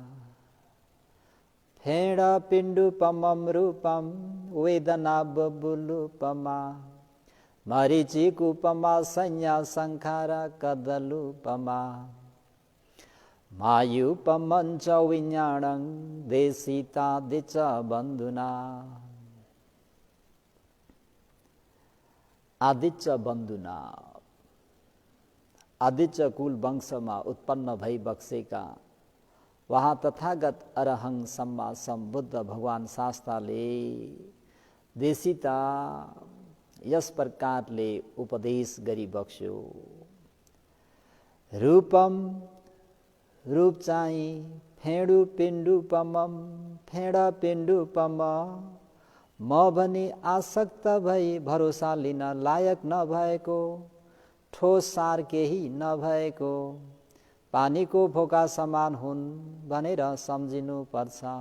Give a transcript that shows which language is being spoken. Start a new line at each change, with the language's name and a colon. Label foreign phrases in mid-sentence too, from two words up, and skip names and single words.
Pali: फेड पिण्डुपमं रूपं वेदना बुबुलुपमा, मरीचिकूपमा संज्ञा संखार कदलुपमा, मायुपमं च विज्ञानं देशितादिच बन्धुना।
Nepali: आदिच्य बन्धुना, आदिच्य कुल वंशमा उत्पन्न भई बक्सेका वहाँ
Pali: तथागत अरहं सम्मा सम्बुद्ध
Nepali: भगवान शास्त्रले देशिता यस प्रकारले उपदेश गरी बक्स्यो। रूपम, रूप चाहिँ
Pali: फेडु पिण्डुपमं, फेड पिण्डुपम,
Nepali: म भनी आसक्त भई भरोसा लिन लायक नभएको, ठोस सार केही नभएको, पानीको फोका समान हुन् भनेर सम्झिनु पर्छ।